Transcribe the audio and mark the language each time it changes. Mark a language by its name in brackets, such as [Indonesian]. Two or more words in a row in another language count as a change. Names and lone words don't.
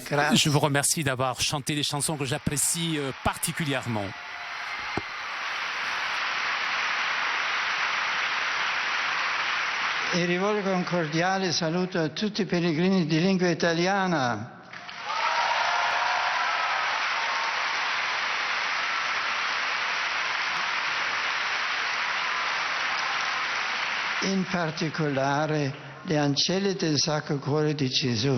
[Italian] Grazie. [French] Je vous remercie d'avoir chanté des chansons que j'apprécie particulièrement. [Italian] E rivolgo un cordiale saluto a tutti i pellegrini di lingua italiana. In particolare le ancelle del Sacro Cuore di Gesù.